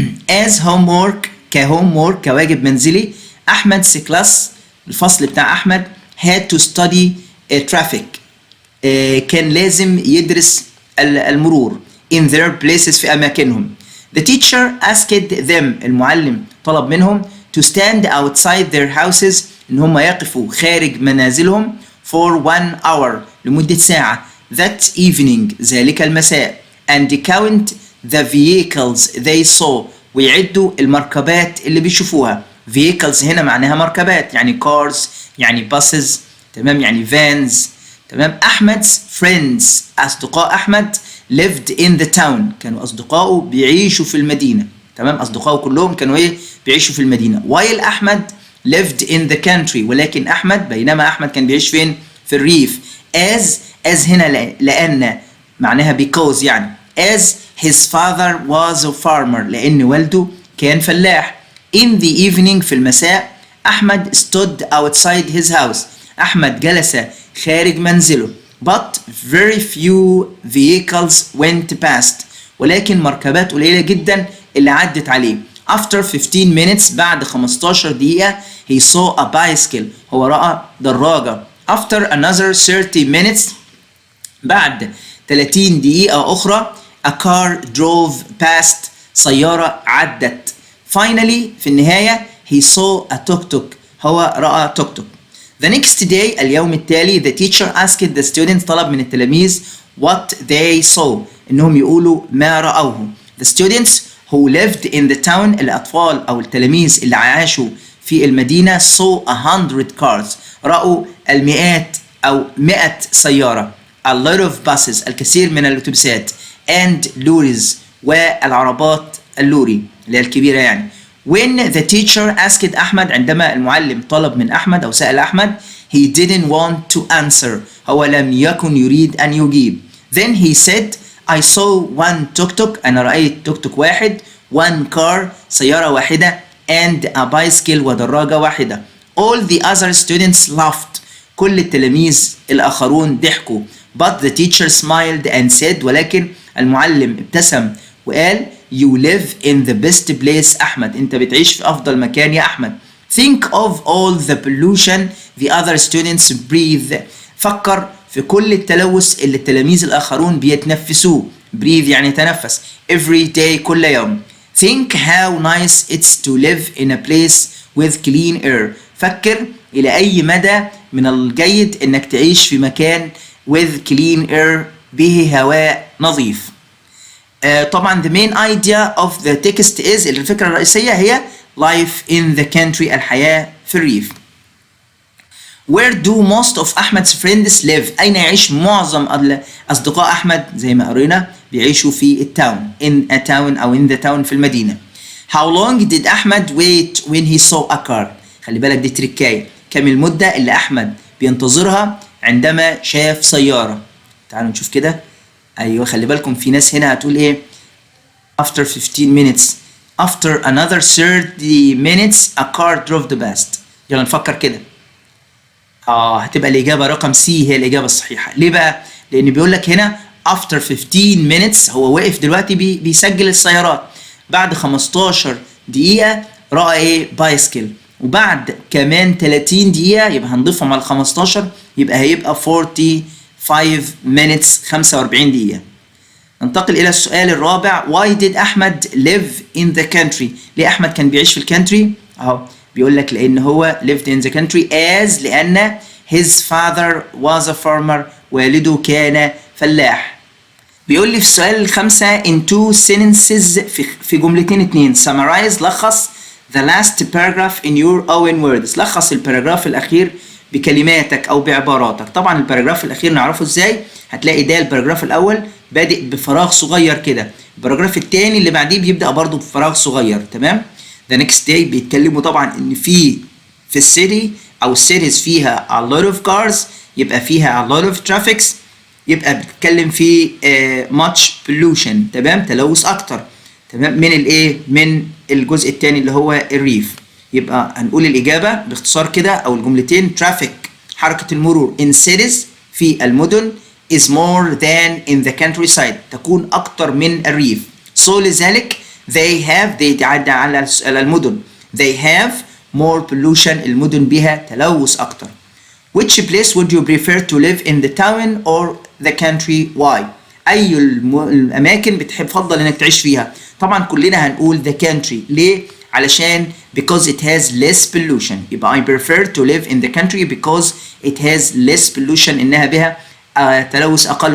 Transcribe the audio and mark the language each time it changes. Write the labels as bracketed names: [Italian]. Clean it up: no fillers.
[English] as homework، كhomework [Arabic] كواجب منزلي، [English] احمد's class، [Arabic] الفصل بتاع احمد [English] had to study traffic، [Arabic] كان لازم يدرس المرور [English] in their places، [Arabic] في اماكنهم. [English] The teacher asked them، [Arabic] المعلم طلب منهم [English] to stand outside their houses، [Arabic] إن هم يقفوا خارج منازلهم [English] for 1 hour، [Arabic] لمدة ساعة [English] that evening، [Arabic] ذلك المساء [English] and count the vehicles they saw، [Arabic] ويعدوا المركبات اللي بيشوفوها. [English] vehicles هنا معناها مركبات، يعني cars، يعني buses، تمام، يعني vans. تمام. [Arabic] أحمد's friends، أصدقاء أحمد [English] lived in the town، [Arabic] كانوا أصدقائه بيعيشوا في المدينة. تمام، أصدقائه كلهم كانوا إيه؟ بيعيشوا في المدينة. [English] while أحمد lived in the country، [Arabic] ولكن أحمد، بينما أحمد كان بيعيش فين؟ في الريف. as هنا لأن معناها because، يعني [English] as his father was a farmer، [Arabic] لأن والده كان فلاح. [English] in the evening، [Arabic] في المساء، [English] أحمد stood outside his house، [Arabic] أحمد جلس خارج منزله. [English] but very few vehicles went past، [Arabic] ولكن مركبات قليلة جدا اللي عدت عليه. [English] after 15 minutes، [Arabic] بعد 15 دقيقة، [English] he saw a bicycle، [Arabic] هو رأى دراجة. [English] after another 30 minutes، [Arabic] بعد 30 دقيقة أخرى، [English] a car drove past، [Arabic] سيارة عدت. [English] finally، [Arabic] في النهاية، [English] he saw a tuk-tuk، [Arabic] هو رأى توك توك. [English] The next day، [Arabic] اليوم التالي، [English] the teacher asked the students، [Arabic] طلب من التلاميذ [English] what they saw، [Arabic] إنهم يقولوا ما رأوه. [English] The students who lived in the town، [Arabic] الأطفال أو التلاميذ اللي عاشوا في المدينة [English] saw 100 cars، [Arabic] رأوا المئات أو 100 سيارة. [English] a lot of buses، [Arabic] الكثير من الأتوبيسات. [English] and lorries، [Arabic] والعربات اللوري اللي هي الكبيرة يعني. [English] when the teacher asked أحمد، [Arabic] عندما المعلم طلب من أحمد أو سأل أحمد، [English] he didn't want to answer، [Arabic] هو لم يكن يريد أن يجيب. [English] then he said I saw one tuk-tuk، [Arabic] أنا رأيت توك توك واحد. [English] one car، [Arabic] سيارة واحدة. [English] and a bicycle، [Arabic] ودراجة واحدة. [English] All the other students laughed. [Arabic] كل التلاميذ الآخرون ضحكوا. [English] But the teacher smiled and said. [Arabic] ولكن المعلم ابتسم وقال [English] You live in the best place أحمد. [Arabic] أنت بتعيش في أفضل مكان يا أحمد. [English] Think of all the pollution the other students breathe. [Arabic] فكر في كل التلوث اللي التلاميذ الآخرون بيتنفسوه. breathe يعني يتنفس. [English] every day [Arabic] كل يوم. [English] Think how nice it's to live in a place with clean air. [Arabic] فكر إلى أي مدى من الجيد إنك تعيش في مكان [English] with clean air [Arabic] به هواء نظيف. [English] طبعا the main idea of the text is [Arabic] الفكرة الرئيسية هي [English] life in the country [Arabic] الحياة في الريف. [English] Where do most of Ahmed's friends live؟ [Arabic] أين يعيش معظم أصدقاء أحمد؟ زي ما قرينا بيعيشوا في التاون [English] in a town [Arabic] أو [English] in the town [Arabic] في المدينة. [English] How long did Ahmed wait when he saw a car؟ [Arabic] خلي بالك دي تريكاية. كم المدة اللي أحمد بينتظرها عندما شاف سيارة؟ تعالوا نشوف كده. أيوة خلي بالكم في ناس هنا هتقول إيه؟ [English] After 15 minutes. After another 30 minutes a car drove past. [Arabic] يلا نفكر كده. هتبقى الإجابة رقم سي هي الإجابة الصحيحة. ليه بقى؟ لأن بيقول لك هنا [English] after 15 minutes [Arabic] هو واقف دلوقتي بيسجل السيارات. بعد 15 دقيقة رأى إيه؟ بايسكل. وبعد كمان 30 دقيقة يبقى هنضيفهم على 15 يبقى هيبقى [English] 45 minutes [Arabic] 45 دقيقة. ننتقل إلى السؤال الرابع. [English] Why did أحمد live in the country؟ [Arabic] ليه أحمد كان بيعيش في الكانتري؟ أهو بيقول لك لأن هو [English] lived in the country as [Arabic] لأن [English] his father was a farmer [Arabic] والده كان فلاح. بيقول لي في السؤال الخامسة [English] in two sentences [Arabic] في جملتين اتنين summarize لخص [English] the last paragraph in your own words. [Arabic] لخص الباراجراف الأخير بكلماتك أو بعباراتك. طبعا الباراجراف الأخير نعرفه إزاي؟ هتلاقي ده الباراجراف الأول بادئ بفراغ صغير كده. الباراجراف التاني اللي بعديه بيبدأ برضه بفراغ صغير. تمام؟ [English] The next day [Arabic] بيتكلموا طبعا ان في السيتي او السيتيز فيها [English] a lot of cars [Arabic] يبقى فيها [English] a lot of traffics [Arabic] يبقى بتتكلم في [English] much pollution. [Arabic] تمام؟ تلوث اكتر. تمام؟ من الايه؟ من الجزء الثاني اللي هو الريف. يبقى هنقول الاجابه باختصار كده او الجملتين traffic حركه المرور [English] in cities [Arabic] في المدن [English] is more than in the countryside [Arabic] تكون اكتر من الريف. so لذلك they تعدى على المدن [English] they have more pollution [Arabic] المدن بها تلوث أكتر. [English] which place would you prefer to live in the town or the country why؟ [Arabic] أي الأماكن بتفضل إنك تعيش فيها؟ طبعا كلنا هنقول [English] the country. [Arabic] ليه؟ علشان [English] because it has less pollution. يبقى I prefer to live in the country because it has less pollution [Arabic] إنها بها تلوث أقل.